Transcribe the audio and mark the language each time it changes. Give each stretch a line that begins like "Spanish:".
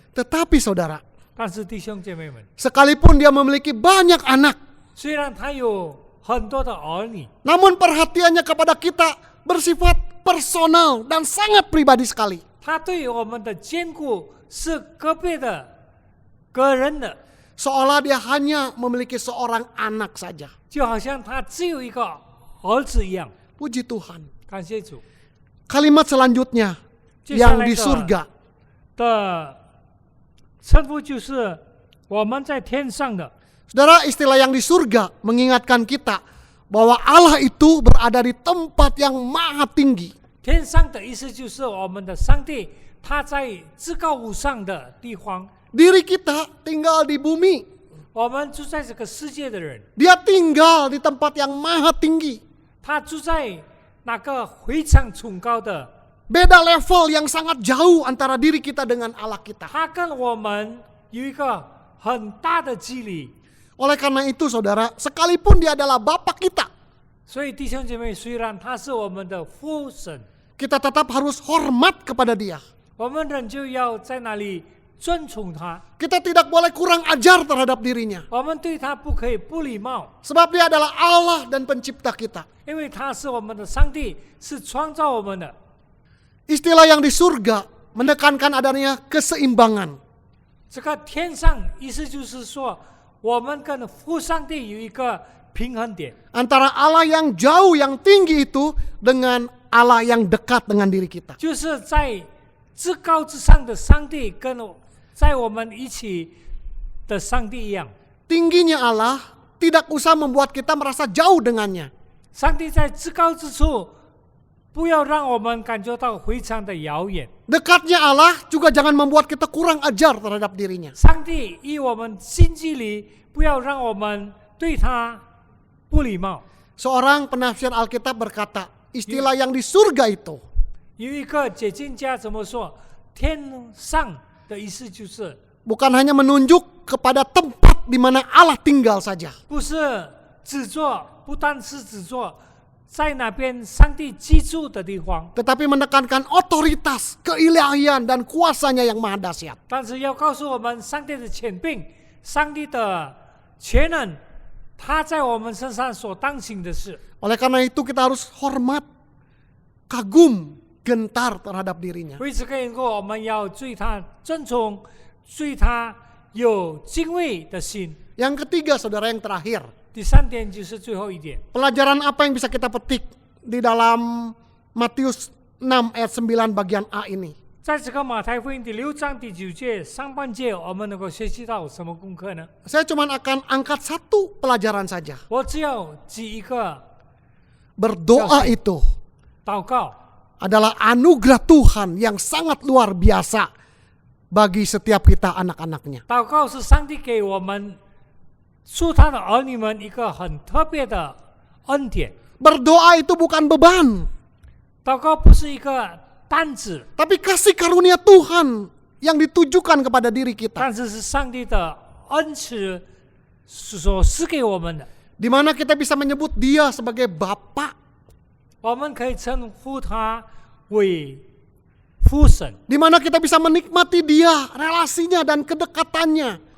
Indonesian: Tetapi saudara,
Chinese: 但是弟兄姐妹们，
Indonesian: sekalipun dia memiliki banyak anak,
Chinese: 虽然他有很多的儿女，
Indonesian: namun perhatiannya kepada kita bersifat personal dan sangat pribadi sekali.
Chinese: 他对我们的兼顾是个别的、个人的，
Indonesian: Seolah dia hanya memiliki seorang anak saja.
Chinese: 就好像他只有一个儿子一样。
Indonesian: Puji Tuhan.
Chinese: 感谢主。
Indonesian: Kalimat selanjutnya
Chinese: 接下
Indonesian: yang
Chinese: 来
Indonesian: di
Chinese: 的
Indonesian: surga.
Chinese: 的称呼就是我们在天上的。
Indonesian: Saudara, istilah yang di surga mengingatkan kita bahwa Allah itu berada di tempat yang maha tinggi.
Chinese: 天上的意思就是我们的上帝，他在至高无上的地方。
Indonesian: Diri kita tinggal di bumi.
Chinese: 我们住在这个世界的人，
Indonesian: Dia tinggal di tempat yang maha tinggi.
Chinese: 他住在那个非常崇高的，
Indonesian: Beda level yang sangat jauh antara diri kita dengan Allah kita.
Chinese: 他跟我们有一个很大的距离。
Indonesian: Oleh karena itu saudara, sekalipun dia adalah Bapa kita,
Chinese: 所以弟兄姐妹，虽然他是我们的父神，
Indonesian: kita tetap harus hormat kepada dia.
Chinese: 我们仍旧要在那里尊崇他。
Indonesian: Kita tidak boleh kurang ajar terhadap dirinya.
Chinese: 我们对他不可以不礼貌，
Indonesian: Sebab dia adalah Allah dan pencipta kita.
Chinese: 因为他是我们的上帝，是创造我们的。
Indonesian: Istilah yang di surga menekankan adanya keseimbangan.
Chinese: 这个天上意思就是说，我们跟父上帝有一个平衡点。
Indonesian: antara Allah yang jauh, yang tinggi itu dengan Allah yang dekat dengan diri kita.
Chinese: 就是在至高之上的上帝跟在我们一起的上帝一样，
Indonesian: Tingginya Allah tidak usah membuat kita merasa jauh dengannya.
Chinese: 上帝在至高之处，不要让我们感觉到非常的遥远。
Indonesian: Dekatnya Allah juga jangan membuat kita kurang ajar terhadap dirinya.
Chinese: 上帝与我们近距离，不要让我们对他不礼貌。
Indonesian: Seorang penafsir Alkitab berkata, istilah yang di surga itu
Chinese: 有一个解经家怎么说？天上的意思就是，
Indonesian: bukan hanya menunjuk kepada tempat di mana Allah tinggal saja,
Chinese: 不是只做，不单是只做在那边上帝居住的地方，
Indonesian: tetapi menekankan otoritas, keilahian, dan kuasanya yang maha dahsyat.
Chinese: 但是要告诉我们上帝的权柄，上帝的全能，他在我们身上所当行的事。
Indonesian: Oleh karena itu kita harus hormat, kagum, gentar terhadap dirinya.
Chinese: 为此个缘故，我们要对他尊崇，对他有敬畏的心。
Indonesian: Yang ketiga, saudara, yang terakhir,
Chinese: 第三点就是最后一点，
Indonesian: pelajaran apa yang bisa kita petik di dalam Matius 6 ayat 9 bagian A ini?
Chinese: 在这个马太福音第6章第9节上半节，我们能够学习到什么功课呢？
Indonesian: Saya cuma akan angkat satu pelajaran saja.
Chinese: 我只要举一个
Indonesian: Berdoa itu
Chinese: 祷告，
Indonesian: adalah anugerah Tuhan yang sangat luar biasa bagi setiap kita anak-anaknya.
Chinese: 祷告是上帝给我们属他的儿女们一个很特别的恩典。
Indonesian: Berdoa itu bukan beban,
Chinese: 祷告不是一个担子，
Indonesian: tapi kasih karunia Tuhan yang ditujukan kepada diri kita.
Chinese: 但是是上帝的恩赐所赐给我们的。
Indonesian: Di mana kita bisa menyebut dia sebagai Bapa,
Chinese: 我们可以称呼他为父神，
Indonesian: di mana kita bisa menikmati dia, relasinya dan kedekatannya.